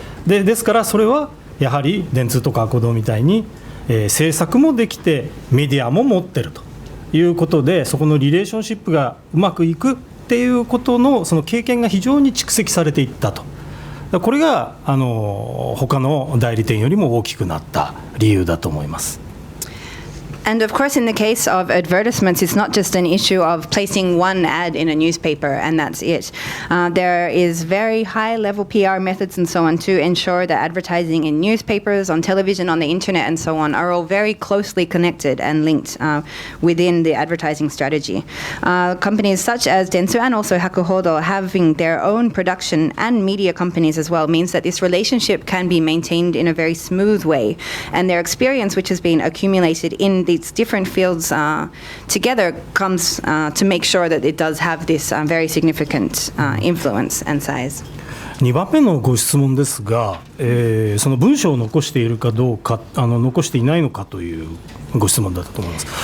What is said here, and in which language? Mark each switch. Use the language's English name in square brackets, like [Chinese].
[Japanese] ですからそれはやはり電通とか博報堂みたいに、制作もできてメディアも持ってるということで、そこのリレーションシップがうまくいくっていうことのその経験が非常に蓄積されていったと。これが他の代理店よりも大きくなった理由だと思います。 [English] And of course, in the case of advertisements, it's not just an issue of placing one ad in a newspaper and that's it. There is very high-level PR methods and so on to ensure that advertising in newspapers, on television, on the internet, and so on are all very closely connected and linked within the advertising strategy. Companies such as Dentsu and also Hodo having their own production and media companies as well means that this relationship can be maintained in a very smooth way, and their experience, which has been accumulated in these different fields together, comes to make sure that it does have this very significant influence and size. [Japanese] 2番目のご質問ですが、その文章を残しているかどうか、残していないのかというご質問だったと思います。